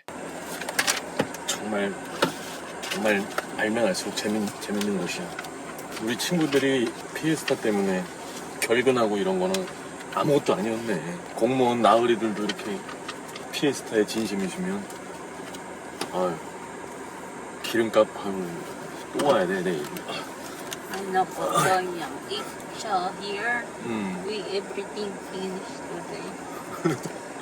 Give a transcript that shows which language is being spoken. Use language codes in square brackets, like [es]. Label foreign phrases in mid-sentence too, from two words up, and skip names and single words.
[ko] 정말 알면 알수록 재밌는 곳이야. 우리 친구들이 피에스타 때문에 결근하고 이런 거는 아무것도 아니었네. 공무원 나으리들도 이렇게 피에스타에 진심이시면 기름값 또 와야 돼 내일. [tl] Ano po, Donyang? [en] If siya here, we everything finished today.